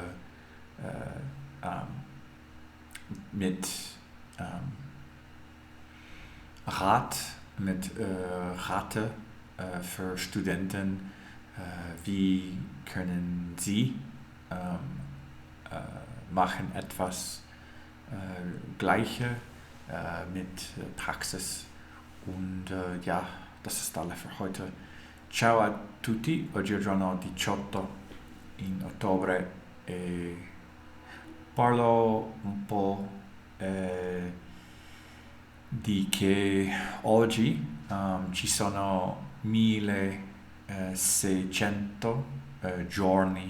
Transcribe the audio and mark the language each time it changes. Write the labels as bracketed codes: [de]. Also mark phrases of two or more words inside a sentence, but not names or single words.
[de] mit Rate für Studenten, wie können sie machen etwas Gleiche mit Praxis und ja, das ist alles für heute. [it] Ciao a tutti, oggi è il giorno 18 in ottobre e parlo un po' di che oggi ci sono 1600 giorni